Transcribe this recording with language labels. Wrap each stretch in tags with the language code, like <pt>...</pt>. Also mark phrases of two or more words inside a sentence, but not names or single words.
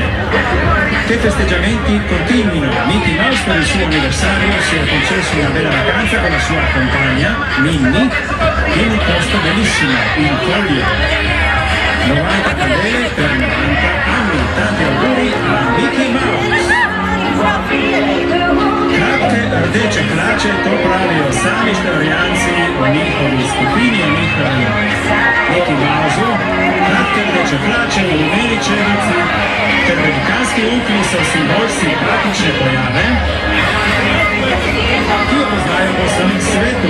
<it>Che festeggiamenti continuino. Mickey Mouse per il suo anniversario si è concesso una bella vacanza con la sua compagna, Minnie, in un posto bellissimo, in Coglio. 90 candele per 90 anni. Tanti auguri a Mickey Mouse.</it> <sl>Kratke, rdeče hlače, to pravijo sami Štajerjanci o njihovi skupini, o njihovi Mickey Mouseu. Kratke rdeče hlače v rumeni čevici ter velikanski ukni so simbol simpatične pojave, ki jo poznajo po samem svetu.</sl>